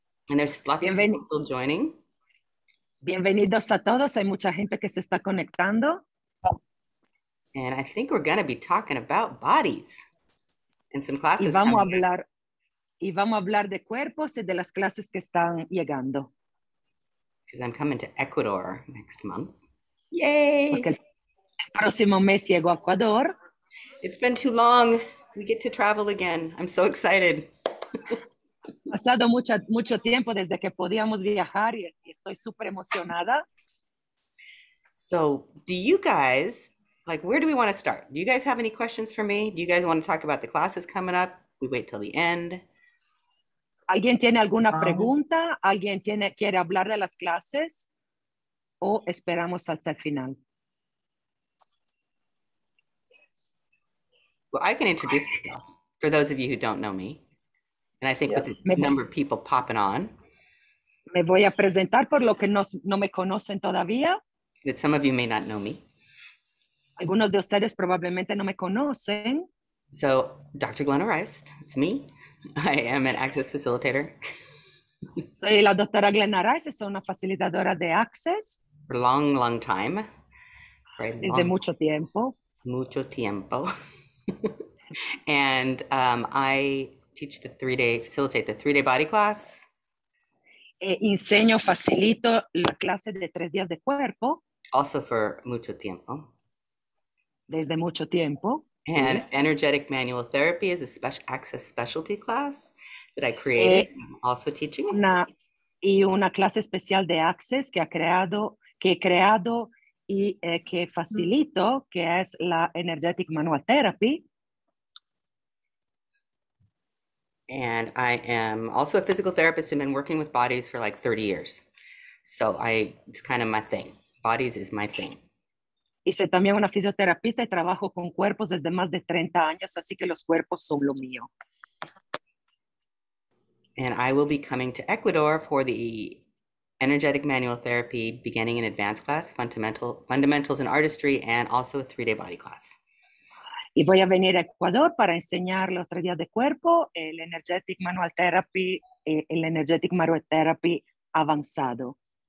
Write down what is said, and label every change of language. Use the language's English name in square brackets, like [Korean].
[English] And there's lots of people still joining. [Spanish] Bienvenidos a todos. Hay mucha gente que se está conectando. [English] And I think we're going to be talking about bodies and some classes [Spanish] y vamos a hablar de cuerpos y de las clases que están llegando. [English] Because I'm coming to Ecuador next month. Yay! [Spanish] Porque el próximo mes llego a Ecuador. [English] It's been too long. We get to travel again. I'm so excited. [Spanish] Pasado mucho tiempo desde que podíamos viajar y estoy súper emocionada. [English] So, do you guys, where do we want to start? Do you guys have any questions for me? Do you guys want to talk about the classes coming up? We wait till the end. [Spanish] ¿Alguien tiene alguna pregunta? ¿Alguien quiere hablar de las clases? ¿O esperamos hasta el final? [English] Well, I can introduce myself for those of you who don't know me. And I think with the number of people popping on. [Spanish] Me voy a presentar por lo que no me conocen todavía. [English] That some of you may not know me. [Spanish] Algunos de ustedes probablemente no me conocen. [English] So, Dr. Glenna Rice, it's me. I am an Access facilitator. [Spanish] Soy la doctora Glenna Rice, soy una facilitadora de Access. [English] For a long, long time. [Spanish] Desde mucho tiempo. Mucho tiempo. [English] And I teach facilitate the 3-day body class. [Spanish] Facilito la clase de 3 días de cuerpo. [English] Also for [Spanish] mucho tiempo. Desde mucho tiempo. [English] And energetic manual therapy is a Access specialty class that I created. I'm also teaching. [Spanish] Una clase especial de Access que he creado y que facilito, que es la Energetic Manual Therapy. [English] And I am also a physical therapist and been working with bodies for 30 years. So it's kind of my thing. Bodies is my thing. [Spanish] Y soy también una fisioterapista y trabajo con cuerpos desde más de 30 años, así que los cuerpos son lo mío. [English] And I will be coming to Ecuador for the Energetic Manual Therapy Beginning and Advanced class, Fundamentals in Artistry, and also a 3-day body class. [Spanish] Y voy a venir a Ecuador para enseñar los 3 días de cuerpo, el Energetic Manual Therapy, el Energetic Manual Therapy avanzado.